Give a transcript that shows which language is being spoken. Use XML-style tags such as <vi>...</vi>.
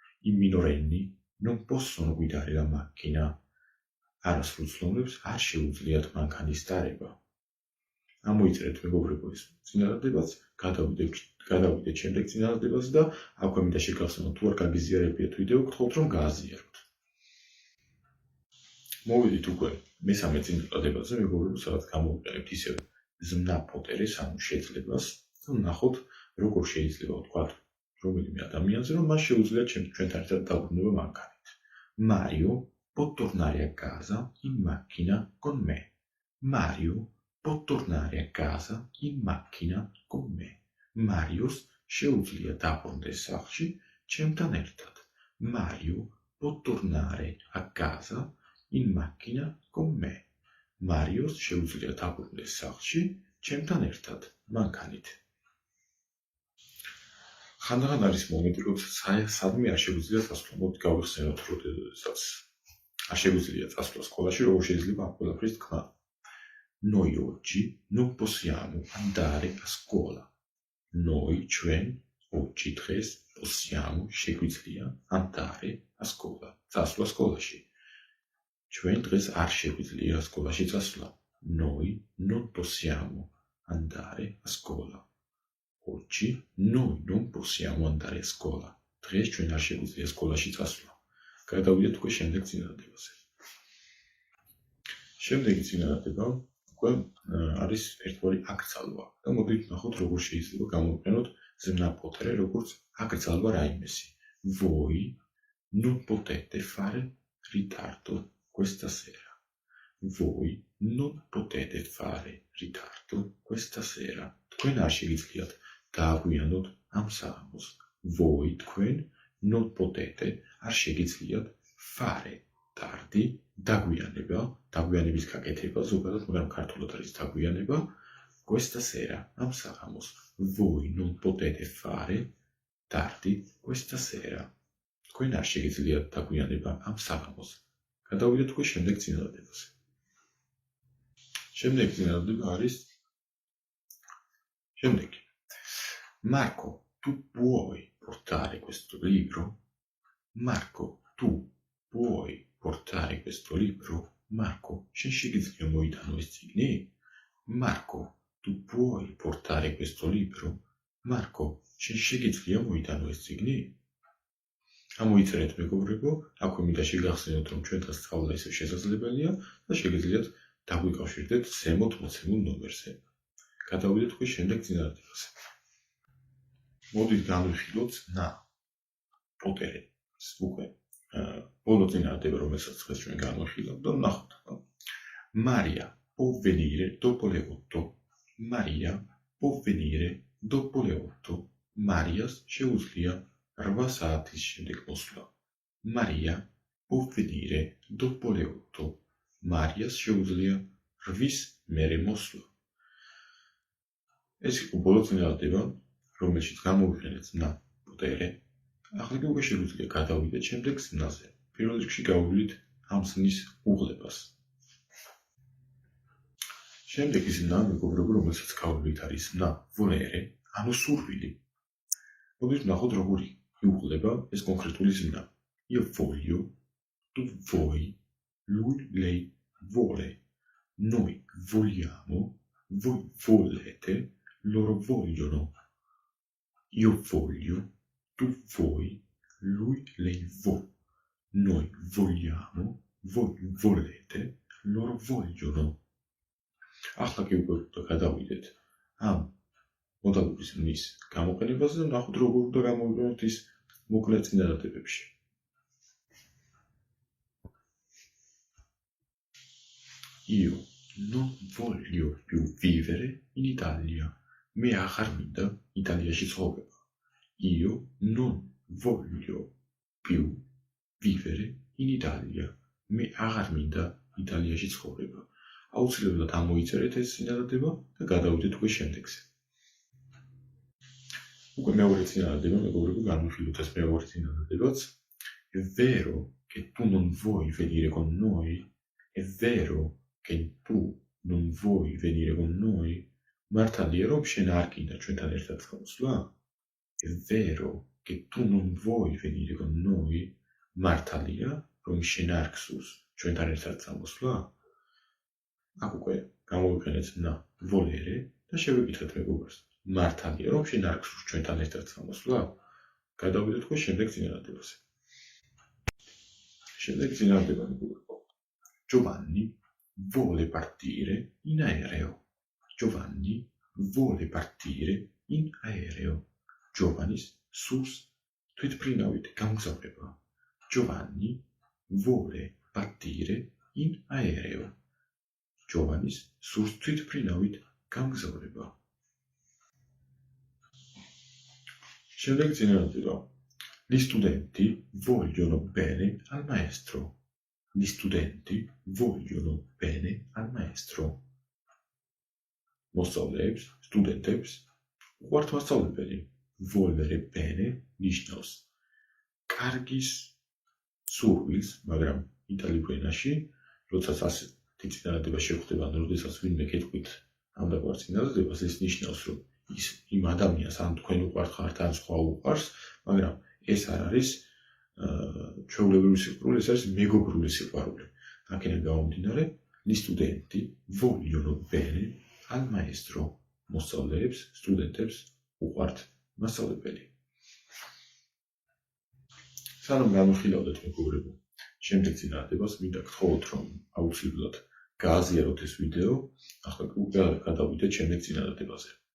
<it>I minorenni non possono guidare la macchina.</it> <ka>არასრულწლოვანებს არ შეუძლიათ მანქანის ტარება. ამოიწერეთ მეგობრებო ეს წინადადებაც, გადავიდეთ შემდეგ წინადადებაზე და აქვე მინდა შეგახსენოთ, თუ არ გაგიზიარებიათ ვიდეო, გთხოვთ რომ გააზიაროთ. მოვიდით უკვე მესამე წინადადებაზე, მეგობრებო, სადაც გამოვიყენებთ ისევ ზმნა ფოტერის, ანუ შეძლებას და ვნახოთ, როგორ შეიძლება ვთქვათ რომელიმე ადამიანზე, რომ მას შეუძლია ჩვენთან ერთად დაბრუნება მანქანით.</ka> <it>Mario può tornare a casa in macchina con me. Mario può tornare a casa in macchina con me.</it> <ka>Marius შეუძლია დაბრუნდეს სახლში ჩემთან ერთად.</ka> <it>Mario può tornare a casa in macchina con me.</it> <ka>Marius შეუძლია დაბრუნდეს სახლში ჩემთან ერთად მანქანით. ხანდახან არის მომენტი, როცა სადმე არ შეგვიძლია წასვლა. მოდით გავიხსენოთ, როდესაც არ შეგვიძლია წასვლა სკოლაში, როგორ შეიძლება ამ ყველაფრის თქმა.</ka> <it>Noi oggi non possiamo andare a scuola. Noi</it> <ka>ჩვენ</ka> <it>oggi</it> <ka>დღეს</ka> <it>possiamo</it> <ka>შეგვიძლია</ka> <it>andare a scuola.</it> <ka>წასვლა სკოლაში. ჩვენ დღეს არ შეგვიძლია სკოლაში წასვლა.</ka> <it>Noi non possiamo andare a scuola. Oggi noi non possiamo andare a scuola.</it> <ka>დღეს ჩვენ არ შეგვიძლია სკოლაში წასვლა. გადავიდეთ უკვე შემდეგ წინადადებაზე. შემდეგი წინადადება უკვე არის ერთგვარი აკრძალვა და მოდით ვნახოთ, როგორ შეიძლება გამოვიყენოთ ზმნა ფოტერე, როგორც აკრძალვა რაიმესი.</ka> <it>Voi non potete fare ritardo questa sera. Voi non potete fare ritardo questa sera.</it> <ka>თქვენ არ შეგიძლიათ დააგვიანოთ ამ საღამოს.</ka> <it>Voi</it> <ka>თქვენ</ka> <it>non potete</it> <ka>არ შეგიძლიათ</ka> <it>fare tardi</it> <ka>დაგვიანება, დაგვიანების გაკეთება, ზოგადად, მაგრამ ქართულად არის დაგვიანება,</ka> <it>questa sera</it> <ka>ამ საღამოს.</ka> <it>Voi non potete fare tardi questa sera.</it> <ka>თქვენ არ შეგიძლიათ დაგვიანება ამ საღამოს. გადავიდეთ უკვე შემდეგ წინადადებაზე. შემდეგი წინადადება არის შემდეგი.</ka> <it>Marco, tu puoi portare questo libro? Marco, tu puoi portare questo libro?</it> <ka>Marco, შენ შეგიძლია მოიტანო ეს წიგნი?</ka> <it>Marco, tu puoi portare questo libro?</it> <ka>Marco, შენ შეგიძლია მოიტანო ეს წიგნი? ამოიწერეთ მეგობრებო, აქვე მინდა შეგახსენოთ, რომ ჩვენთან სწავლა ისევ შესაძლებელია და შეგიძლიათ დაგვიკავშირდეთ ზემოთ მოცემულ ნომერზე. გადავიდეთ უკვე შემდეგ წინადადებაზე. მოდით განვიხილოთ ზმნა ფოტერე. უკვე ბოლო წინადადება, რომელსაც დღეს ჩვენ განვიხილავთ და ვნახოთ.</ka> <it>Maria può venire dopo le 8. Maria può venire dopo le 8.</it> <ka>Marias შეუძლია 8 საათის შემდეგ მოსვლა.</ka> <it>Maria può venire dopo le 8.</it> <ka>Marias შეუძლია 8-ის მერე მოსვლა. ეს იყო ბოლო წინადადება, რომელშიც გამოვიყენეთ ზმნა ფოტერე. ახლა უკვე შეგვიძლია გადავიდეთ შემდეგ ზმნაზე. პირველ რიგში გავუვლით ამ ზმნის უღლებას. შემდეგი ზმნა, მეგობრებო, რომელსაც გავუვლით არის ზმნა volere, ანუ სურვილი. მოდით ვნახოთ, როგორი იუღლება ეს კონკრეტული ზმნა.</ka> <it>Io voglio, tu vuoi, lui, lei vuole. Noi vogliamo, voi volete, loro vogliono. Io voglio, tu vuoi, lui, lei vuole. Noi vogliamo, voi volete, loro vogliono.</it> <ka>ახლა კი უკვე გადავიდეთ ამ მოდალური ზმნის გამოყენებაზე და ვნახოთ, როგორ უნდა გამოვიყენოთ ის მოკლე წინადადებებში.</ka> <it>Io non voglio più vivere in Italia.</it> <ka>მე აღარ მინდა იტალიაში ცხოვრება.</ka> <it>Io non voglio più vivere in Italia.</it> <ka>მე აღარ მინდა იტალიაში ცხოვრება. აუცილებლად ამოიწერეთ ეს წინადადება და გადავიდეთ უკვე შემდეგზე. უკვე მეორე წინადადება, მეგობრებო, განვიხილოთ ეს მეორე წინადადებაც.</ka> <it>È vero che tu non vuoi venire con noi? È vero che tu non vuoi venire con noi?</it> <ka>მართალია, რომ შენ არ გინდა ჩვენთან ერთად გამოსვლა?</ka> <it>È vero che tu non vuoi venire con noi?</it> <ka>მართალია, რომ შენ არ გსურს ჩვენთან ერთად გამოსვლა? აქ უკვე გამოვიყენეთ ნა volere და შევეკითხეთ მეგობრს. მართალია რომ შენ არ გსურს ჩვენთან ერთად წამოსვლა? გადავიდეთ უკვე შემდეგ წინადადებაზე. შემდეგ წინადადება მეგობრებო.</ka> <it>Giovanni vuole partire in aereo. Giovanni vuole partire in aereo.</it> <ka>Giovannis sus თვითმფრინავით გამგზავრება.</ka> <it>Giovanni vuole partire in aereo.</it> <ka>Giovannis sus თვითმფრინავით გამგზავრება. შემდეგ წინადადება.</ka> <it>Gli studenti vogliono bene al maestro. Gli studenti vogliono bene al maestro.</it> <ka>მოსწავლეებს, სტუდენტებს უყვართ მასწავლებელი.</ka> <it>Volere bene</it> <ka>ნიშნავს კარგის სურვილს, მაგრამ იტალიურ ენაში, როდესაც ასეთი წინადადება შეხვდება, როდესაც ვინმე გეტყვით ამ დაგვარ წინადადებას, ეს ნიშნავს, რომ ის იმ ადამიანს ან თქვენ უყვართ ხართ, ან სხვა უყვარს, მაგრამ ეს არ არის ჩვეულებრივი სიყვარული, ეს არის მეგობრული სიყვარული. აქედან გამომდინარე,</ka> <it>gli studenti vogliono bene al maestro.</it> <ka>მოსწავლეებს, სტუდენტებს უყვართ მასწავლებელი. სანამ განვიხილავდეთ მეგობრებო, შემდეგ წინადადებას მინდა გთხოვოთ, რომ აუცილებლად გააზიაროთ ეს ვიდეო, ახლა გადავიდეთ შემდეგ წინადადებაზე.</ka>